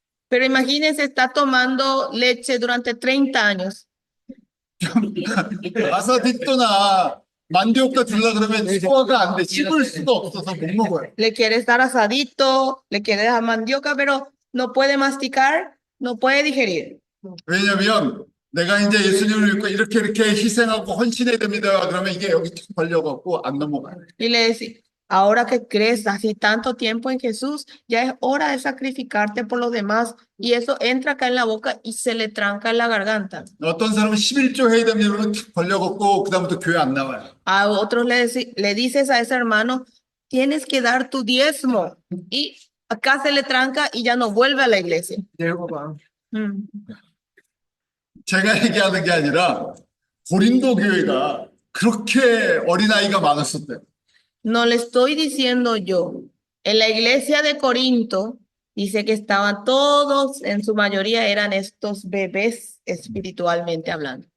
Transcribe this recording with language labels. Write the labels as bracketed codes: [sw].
[es] Pero imagínense, está tomando leche durante 30 años. 아사디토나 [ko] 만디오카 줄라 그러면 소화가 안 돼. 씹을 수가 없어서 못 먹어요. [es] Le quieres dar asadito, le quieres dar mandioca, pero no puede masticar, no puede digerir. [ko] 왜냐면 내가 이제 예수님을 믿고 이렇게 희생하고 헌신해야 됩니다. 그러면 이게 여기 탁 걸려갖고 안 넘어가요. [es] Y le decís, ahora que crees así tanto tiempo en Jesús, ya es hora de sacrificarte por los demás. Y eso entra acá en la boca y se le tranca en la garganta. [ko] 어떤 사람은 11조 해야 됩니다. 그러면 탁 걸려갖고 그다음부터 교회 안 나와요. [es] A otros le dices a ese hermano, tienes que dar tu diezmo. Y acá se le tranca y ya no vuelve a la iglesia. Mm. [ko] 제가 얘기하는 게 아니라 고린도 교회가 그렇게 어린아이가 많았었대요. [es] No le estoy diciendo yo. En la iglesia de Corinto dice que estaban todos, en su mayoría eran estos bebés espiritualmente hablando.